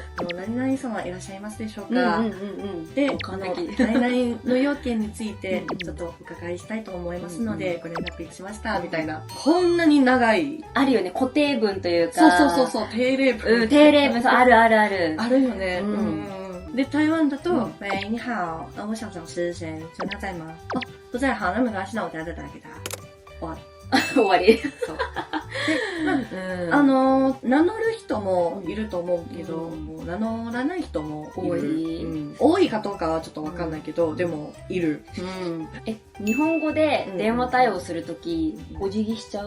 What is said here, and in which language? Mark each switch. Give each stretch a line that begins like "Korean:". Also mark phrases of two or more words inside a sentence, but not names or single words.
Japanese: 何々様いらっしゃいますでしょうか？で、何々の要件について、ちょっとお伺いしたいと思いますので、ご連絡しました、みたいな。こんなに長い。あるよね、固定文というか。そう、定例文。定例文、ある。あるよね。で、台湾だと、
Chinese: 喂，你好，我想找师谁？请问他在吗？不在，好，那没关系，那我等下再打给他。
Japanese: 終わり。そう。で、名乗る人もいると思うけど、名乗らない人も多い。多いかどうかはちょっとわかんないけど、でも、いる。日本語で電話対応するとき、お辞儀しちゃう？